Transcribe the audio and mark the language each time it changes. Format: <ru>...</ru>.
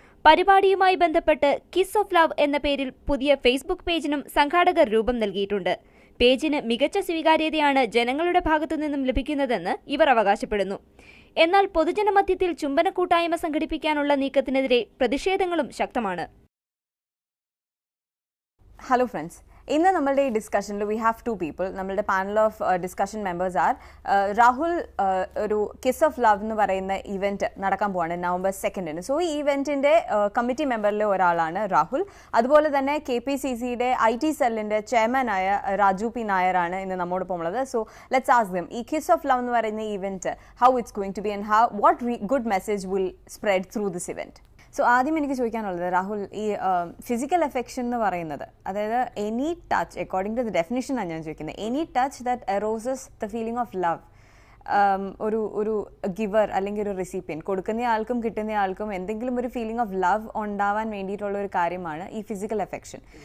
<ml>പരിപാടിയുമായി ബന്ധപ്പെട്ട് kiss of love എന്ന പേരിൽ പുതിയ ഫേസ്ബുക്ക് പേജിനും സംഘാടകർ രൂപം നൽകിയിട്ടുണ്ട്. പേജിന് മികച്ച സ്വീകാര്യതയാണ് ജനങ്ങളുടെ ഭാഗത്തുനിന്നും ലഭിക്കുന്നതെന്ന് ഇവർ അവകാശപ്പെടുന്നു. എന്നാൽ പൊതുജനമധ്യത്തിൽ ചുംബന കൂട്ടായ്മ സംഘടിപ്പിക്കാനുള്ള നീക്കത്തിനെതിരെ പ്രതിഷേധങ്ങളും ശക്തമാണ്.</ml> <en>Hello friends. In the discussion, we have 2 people. The panel of discussion members are Rahul, Kiss of Love event November 2nd. So, this event in committee member Rahul. That's KPCC IT cell chairman Raju P. Nair. So, let's ask them. This Kiss of Love event, how it's going to be and what good message will spread through this event.</en> <ml>So, ആദ്യം എനിക്ക് ചോദിക്കാനുള്ളത് രാഹുൽ, ഈ physical affection എന്ന് പറയുന്നത്, അതായത്</ml> <en>any touch, according to the definition</en> <ml>ആണ് ഞാൻ ചോദിക്കുന്നത്,</ml> <en>Any touch that arouses the feeling of love.</en> <ml>ഒരു ഗിവർ അല്ലെങ്കിൽ ഒരു റെസിപ്പിയൻ, കൊടുക്കുന്ന ആൾക്കും കിട്ടുന്ന ആൾക്കും എന്തെങ്കിലും ഒരു</ml> <en>feeling of love</en> <ml>ഉണ്ടാവാൻ വേണ്ടിയിട്ടുള്ള ഒരു കാര്യമാണ് ഈ ഫിസിക്കൽ അഫെക്ഷൻ.</ml>